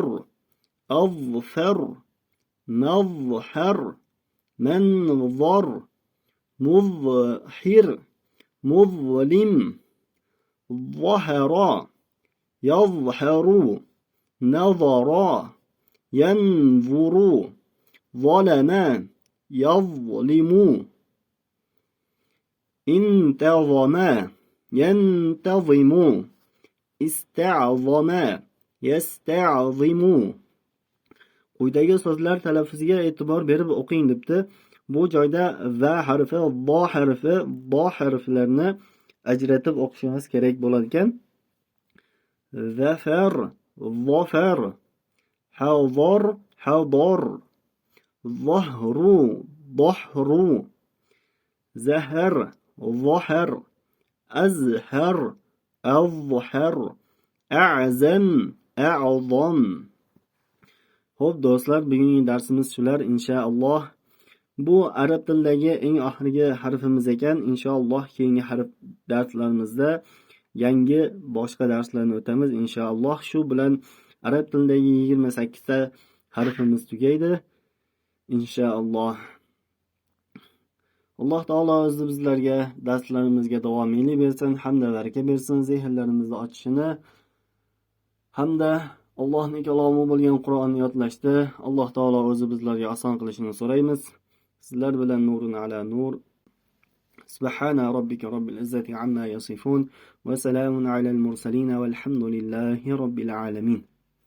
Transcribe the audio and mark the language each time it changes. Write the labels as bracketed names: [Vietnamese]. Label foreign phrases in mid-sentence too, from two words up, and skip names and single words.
[Arabic] أظفر، مظهر، منظر، مظهر، مظلم، ظهر، يظهر، نظر، ينظر، ظلم، يظلم، انتظم، ينتظم، استعظم، يستعظم. [Uzbek] Quyidagi so'zlar talaffuziga e'tibor berib o'qing debdi. Bu joyda va harfi, do harfi, do harflarini ajratib o'qishimiz kerak bo'lar ekan. [Arabic] ظفر ظفر حذر حذر ظهر ظهر ظهر ظهر, أظهر أظهر أعظم أعظم. [Uzbek] Xo'p do'stlar, bugungi darsimiz shular inshaalloh. Bu arab tilidagi eng oxirgi harfimiz ekan. Inshaalloh keyingi darslarimizda yangi boshqa darslarni o'tamiz inshaalloh. Shu bilan arab tilidagi 28 ta harfimiz tugaydi inshaalloh. Alloh taolo o'zi bizlarga darslarimizga davomiylik bersin, hamda baraka bersin, zehnlarimizni ochishini hamda Allohning kalomi bo'lgan Qur'onni yodlashda Alloh taolo o'zi bizlarga oson qilishini so'raymiz. Sizlar bilan [Arabic] نور على نور. سبحان ربك رب العزة عما يصفون وسلام على المرسلين والحمد لله رب العالمين.